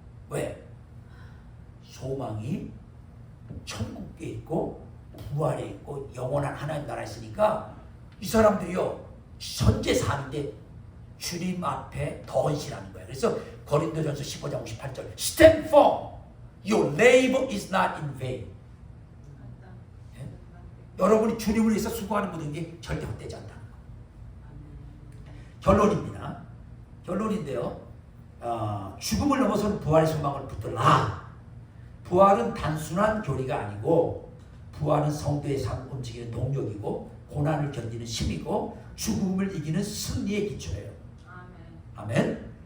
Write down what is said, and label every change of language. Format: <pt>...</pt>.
<ko>왜? 소망이 천국에 있고 부활에 있고 영원한 하나님 나라에 있으니까 이 사람들이요 현재 사는데 주님 앞에 더 헌신하는 거예요.</ko> <en>그래서</en> <ko>고린도전서 15장 58절</ko> <en>Stand firm, your labor is not in vain.</en> <ko>예? 여러분이 주님을 위해서 수고하는 모든 게 절대 헛되지 않다는 거. 결론입니다. 결론인데요. 죽음을 넘어서는 부활의 소망을 붙들라. 부활은 단순한 교리가 아니고 부활은 성도의 삶을 움직이는 동력이고 고난을 견디는 힘이고 죽음을 이기는 승리의 기초예요. 아멘.</ko>